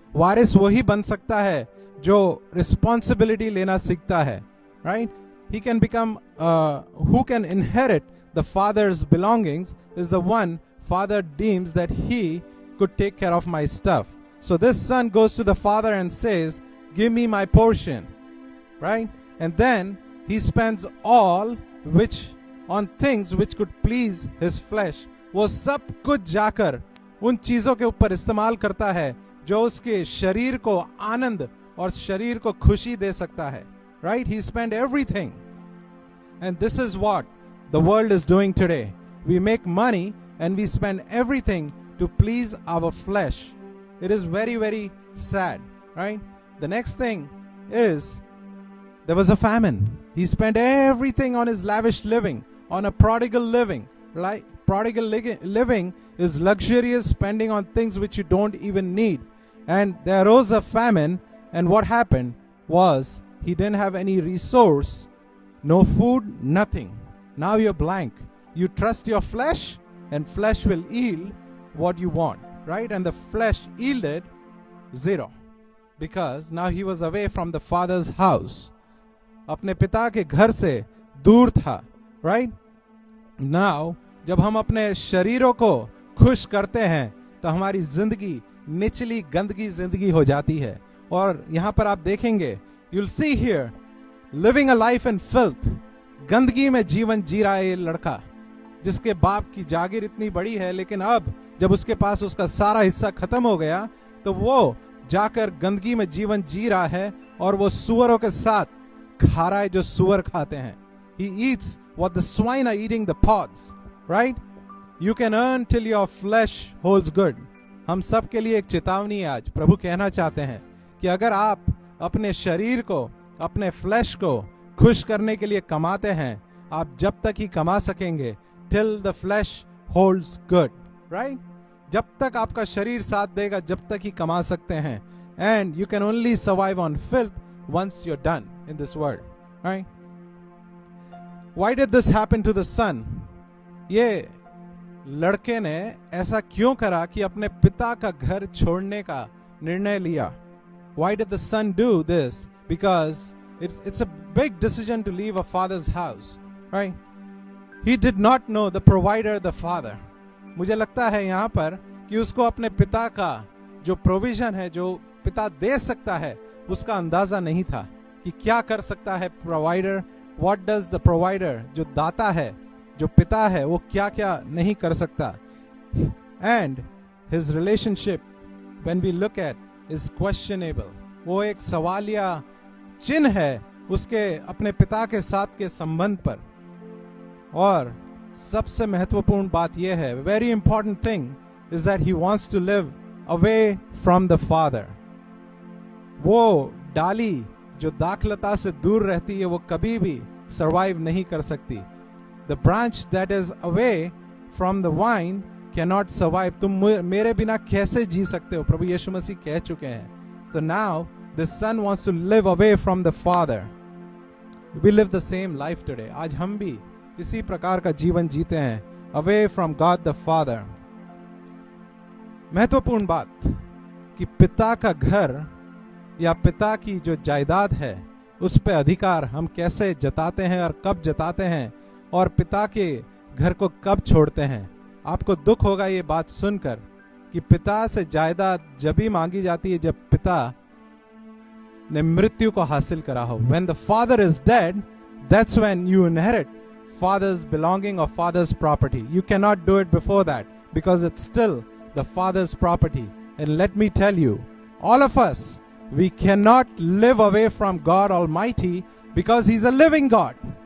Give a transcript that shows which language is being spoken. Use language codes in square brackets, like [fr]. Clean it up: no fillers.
[hi] वारिस वही बन सकता है जो रिस्पॉन्सिबिलिटी लेना सीखता है, right? [en] He can become who can inherit the father's belongings is the one father deems that he could take care of my stuff. So this son goes to the father and says, give me my portion, right? And then he spends all which on things which could please his flesh. [hi] वो सब कुछ जाकर उन चीजों के ऊपर इस्तेमाल करता है जो उसके शरीर को आनंद और शरीर को खुशी दे सकता है, right? [en] He spent everything. And this is what the world is doing today. We make money and we spend everything to please our flesh. It is very, very sad, right? The next thing is there was a famine. He spent everything on his lavish living, on a prodigal living. Like prodigal living is luxurious spending on things which you don't even need. And there arose a famine, and what happened was he didn't have any resource, no food, nothing. Now you're blank. You trust your flesh, and flesh will yield what you want. right? And the flesh yielded 0 because now he was away from the father's house. [hi] अपने पिता के घर से दूर था, right? Now जब हम अपने शरीरों को खुश करते हैं तो हमारी जिंदगी निचली गंदगी जिंदगी हो जाती है. और यहां पर आप देखेंगे, [en] you'll see here living a life in filth, [hi] गंदगी में जीवन जी रहा है ये लड़का, जिसके बाप की जागीर इतनी बड़ी है, लेकिन अब जब उसके पास उसका सारा हिस्सा खत्म हो गया तो वो जाकर गंदगी में जीवन जी रहा है और वो सुअरों के साथ खा रहा है जो सुअर खाते हैं. [en] He eats what the swine are eating, the pods, right? You can earn till your flesh holds good. [hi] हम सब के लिए एक चेतावनी है आज. प्रभु कहना चाहते हैं कि अगर आप अपने शरीर को, अपने फ्लैश को खुश करने के लिए कमाते हैं, आप जब तक ही कमा सकेंगे, [en] till the flesh holds good, right? [hi] जब तक आपका शरीर साथ देगा, जब तक ही कमा सकते हैं. [en] And you can only survive on filth once you're done in this world, right? Why did this happen to the son? [hi] ये लड़के ने ऐसा क्यों करा कि अपने पिता का घर छोड़ने का निर्णय लिया? [en] Why did the son do this? Because it's a big decision to leave a father's house, right? He did not know the provider, the father. [hi] मुझे लगता है यहाँ पर कि उसको अपने पिता का जो प्रोविजन है, जो पिता दे सकता है, उसका अंदाजा नहीं था कि क्या कर सकता है provider. [en] What does the provider, [hi] जो दाता है, जो पिता है, वो क्या क्या नहीं कर सकता. [en] And his relationship, when we look at, is questionable. [hi] वो एक सवालिया चिन्ह है उसके अपने पिता के साथ के संबंध पर. और सबसे महत्वपूर्ण बात यह है, [en] very important thing is that he wants to live away from the father. [hi] वो डाली जो दाखलता से दूर रहती है, वो कभी भी सर्वाइव नहीं कर सकती. [en] The branch that is away from the vine cannot survive. [hi] तुम मेरे बिना कैसे जी सकते हो? प्रभु यीशु मसीह कह चुके हैं. [en] So now the son wants to live away from the father. We live the same life today. [hi] आज हम भी इसी प्रकार का जीवन जीते हैं, [en] away from God the Father. [hi] महत्वपूर्ण बात कि पिता का घर या पिता की जो जायदाद है, उस पे अधिकार हम कैसे जताते हैं और कब जताते हैं, और पिता के घर को कब छोड़ते हैं. आपको दुख होगा ये बात सुनकर कि पिता से जायदाद जब भी मांगी जाती है जब पिता ने मृत्यु को हासिल करा हो. [en] When the father is dead, that's when you inherit father's belonging or father's property. You cannot do it before that because it's still the father's property. And let me tell you, all of us, we cannot live away from God Almighty because He's a living God.